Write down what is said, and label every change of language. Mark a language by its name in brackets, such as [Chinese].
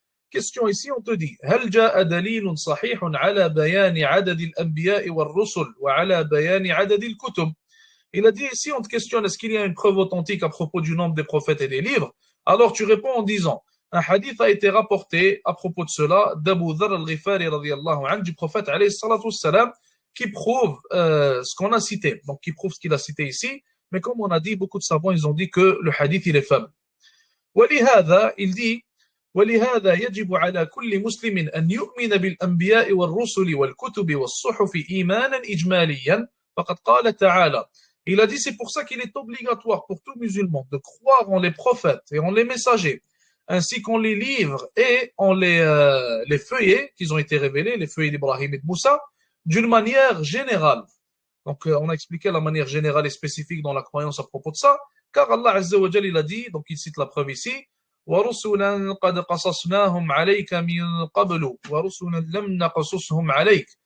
[French] Question ici, on te dit [Arabic] هل جاء دليل صحيح على بيان عدد الأنبياء والرسل وعلى بيان عدد الكتب. [French] Il a dit ici, on te questionne, est-ce qu'il y a une preuve authentique à propos du nombre des prophètes et des livres? Alors tu réponds en disant, un hadith a été rapporté à propos de cela d'Abu Dharr al-Ghifari radiyallahu anhu, du prophète alayhi salatu wassalam, qui prouve ce qu'on a cité. Donc qui prouve ce qu'il a cité ici, mais comme on a dit, beaucoup de savants, ils ont dit que le hadith, il est faible. [Arabic] ولهذا, [French] il dit, [Arabic] ولهذا يجب على كل مسلم أن يؤمن بالأنبياء والرسل والكتب والصحف إيمانا إجماليا فقد قال تعالى. [French] Il a dit, c'est pour ça qu'il est obligatoire pour tout musulman de croire en les prophètes et en les messagers, ainsi qu'en les livres et en les feuillets qui ont été révélés, les feuillets d'Ibrahim et de Moussa, d'une manière générale. Donc, on a expliqué la manière générale et spécifique dans la croyance à propos de ça, car Allah Azza wa Jalla, il a dit, donc il cite la preuve ici, [Arabic] وَرُسُلًا قَدْ قَصَصْنَاهُمْ عَلَيْكَ [French] مِنْ قَبْلُ وَرُسُلًا لَمْ نَقْصُصْهُمْ عَلَيْكَ.